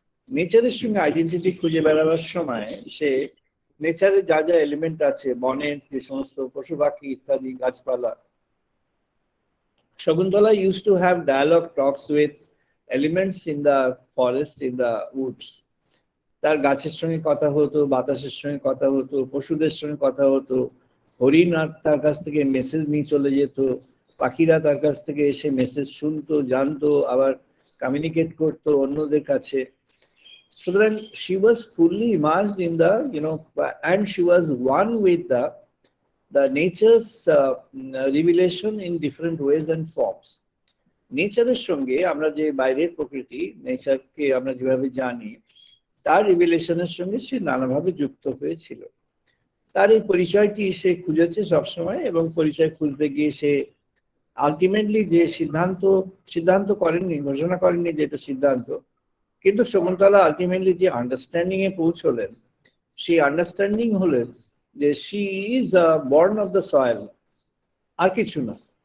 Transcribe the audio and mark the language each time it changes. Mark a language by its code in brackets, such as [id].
[bn] নেচারের সঙ্গে আইডেন্টিটি খুঁজে বেড়াবার সময় সে নেচারে যা যা এলিমেন্ট আছে, বনের যে সমস্ত পশু পাখি ইত্যাদি গাছপালা, [en] Shakuntala used to have dialogue talks with elements in the forest, in the woods. [bn] তার গাছের সঙ্গে কথা হতো, বাতাসের সঙ্গে কথা হতো, পশুদের সঙ্গে কথা হতো, হরিণ তার কাছ থেকে মেসেজ নিয়ে চলে যেত, পাখিরা তার কাছ থেকে এসে মেসেজ শুনতো, জানতো, আবার কমিউনিকেট করতো অন্যদের কাছে। [en] সুতরাং she was fully immersed in the, and she was one with the nature's revelation in different ways and forms. [bn] নেচারের সঙ্গে আমরা যে বাইরের প্রকৃতি, নেচারকে আমরা যেভাবে জানি, তার রিভিলেশনের সঙ্গে সে নানাভাবে যুক্ত হয়েছিল। তার এই পরিচয়টি সে খুঁজেছে সবসময়, এবং পরিচয় খুঁজতে গিয়ে সে আলটিমেটলি যে সিদ্ধান্ত করেননি, ঘোষণা করেননি যে এটা সিদ্ধান্ত, কিন্তু শকুন্তলা আলটিমেটলি যে আন্ডারস্ট্যান্ডিং এ পৌঁছলেন, সেই আন্ডারস্ট্যান্ডিং হলেন যে [en] she is born of the soil, [bn] আর কিছু না।